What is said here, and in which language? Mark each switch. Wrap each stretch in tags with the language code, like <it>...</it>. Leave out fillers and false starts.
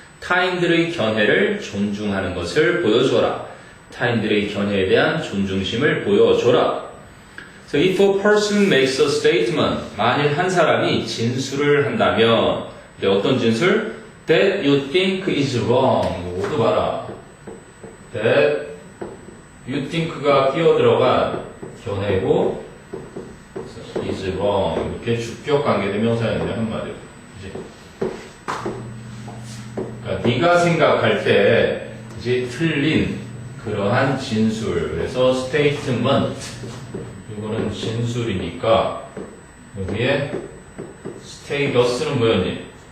<ko>타인들의 견해를 존중하는 것을 보여줘라. 타인들의 견해에 대한 존중심을 보여줘라.</ko> <en>So if a person makes a statement,</en> <ko>만일 한 사람이 진술을 한다면, 어떤 진술?</ko> <en>That you think is wrong.</en> <ko>이것도 봐라.</ko> <en>That you think가</en> <ko>끼어들어간 견해고,</ko> <en>is wrong.</en> <ko>이렇게 주격 관계대명사인데 한마디로. 그치? 그러니까 네가 생각할 때 이제 틀린 그러한 진술. 그래서 statement. 이거는 진술이니까 여기에 status는 뭐였니?</ko>